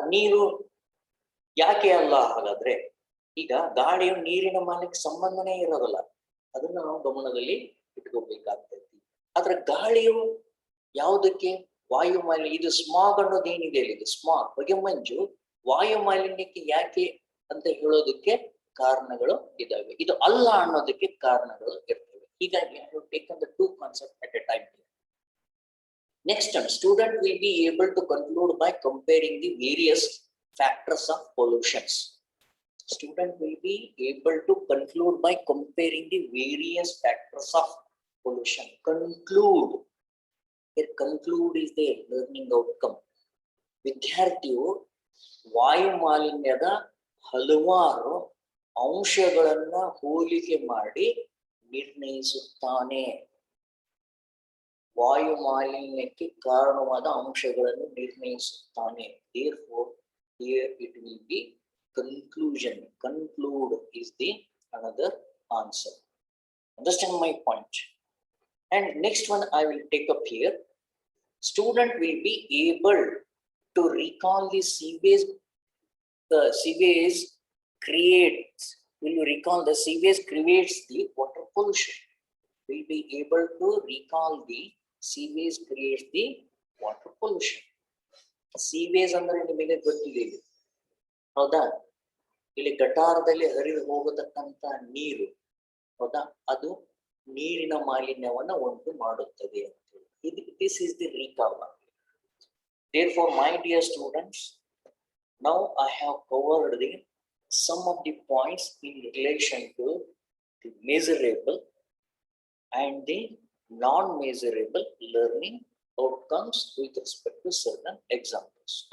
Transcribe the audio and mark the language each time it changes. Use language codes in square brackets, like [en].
[kn] ನೀರು ಯಾಕೆ ಅಲ್ಲ ಹಾಗಾದ್ರೆ? ಈಗ ಗಾಳಿಯು ನೀರಿನ ಮಾಲಿನ್ಯಕ್ಕೆ ಸಂಬಂಧನೇ ಇರೋದಲ್ಲ, ಅದನ್ನ ನಾವು ಗಮನದಲ್ಲಿ ಇಟ್ಕೋಬೇಕಾಗ್ತೈತಿ. ಆದ್ರೆ ಗಾಳಿಯು ಯಾವುದಕ್ಕೆ? ವಾಯು ಮಾಲಿನ್ಯ. ಇದು ಸ್ಮಾಗ್ ಅನ್ನೋದೇನಿದೆ ಇಲ್ಲಿ, ಸ್ಮಾಗ್ ಬಗೆ ಮಂಜು ವಾಯು ಮಾಲಿನ್ಯಕ್ಕೆ ಯಾಕೆ ಅಂತ ಹೇಳೋದಕ್ಕೆ ಕಾರಣಗಳು ಇದಾವೆ. ಇದು ಅಲ್ಲ ಅನ್ನೋದಕ್ಕೆ ಕಾರಣಗಳು ಇರ್ತವೆ. [en] ಹೀಗಾಗಿ I have taken the 2 concepts at a time. Next one, student will be able to conclude by comparing the various factors of pollutions. Student will be able to conclude by comparing the various factors of pollution. Conclude. Here conclude is the learning outcome. [kn] ವಿದ್ಯಾರ್ಥಿಯು ವಾಯು ಮಾಲಿನ್ಯದ ಹಲವಾರು ಅಂಶಗಳನ್ನ ಹೋಲಿಕೆ ಮಾಡಿ ನಿರ್ಣಯಿಸುತ್ತಾನೆ. ವಾಯು ಮಾಲಿನ್ಯಕ್ಕೆ ಕಾರಣವಾದ ಅಂಶಗಳನ್ನು ನಿರ್ಣಯಿಸುತ್ತಾನೆ. [en] Therefore, here it will be conclusion. Conclude is the another answer. Understand my point? And next one I will take up here. Student will be able to recall the sewage. The sewage creates. Will you recall the sewage creates the water pollution? Will be able to recall the sewage creates the [kn] water pollution. Sewage ಅಂದ್ರೆ ನಿಮಗೆ ಗೊತ್ತಿದೆ ಇಲ್ಲಿ, ಹೌದಾ? ಇಲ್ಲಿ ಗಟಾರದಲ್ಲಿ ಹರಿದು ಹೋಗತಕ್ಕಂತ ನೀರು, ಹೌದಾ, ಅದು ನೀರಿನ ಮಾಲಿನ್ಯವನ್ನ ಉಂಟು ಮಾಡುತ್ತದೆ ಅಂತ ಹೇಳಿ. [en] This is the recap. Therefore, my dear students, now I have covered the some of the points in relation to the measurable and the non-measurable learning outcomes with respect to certain examples.